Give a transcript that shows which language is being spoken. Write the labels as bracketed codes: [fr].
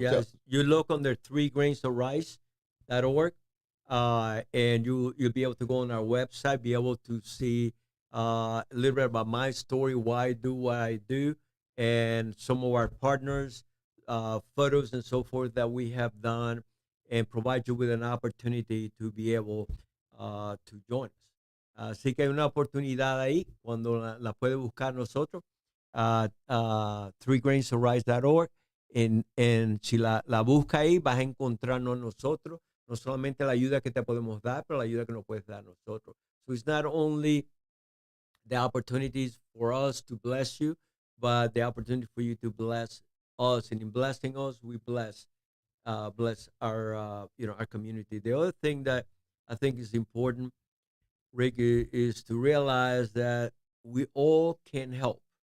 [en] yes, you look under 3grainsofrice.org, and you'll be able to go on our website, be able to see a little bit about my story, why I do what I do, and some of our partners, photos and so forth that we have done, and provide you with an opportunity to be able to join us. [es] Así que hay una oportunidad ahí cuando la puede buscar nosotros, 3grainsofrice.org. Si la busca ahí, vas a encontrarnos nosotros, no solamente la ayuda que te podemos dar, pero la ayuda que nos puedes dar nosotros. [en] So it's not only the opportunities for us to bless you, but the opportunity for you to bless us. And in blessing us, we bless our our community. The other thing that I think is important, Rick, is to realize that we all can help.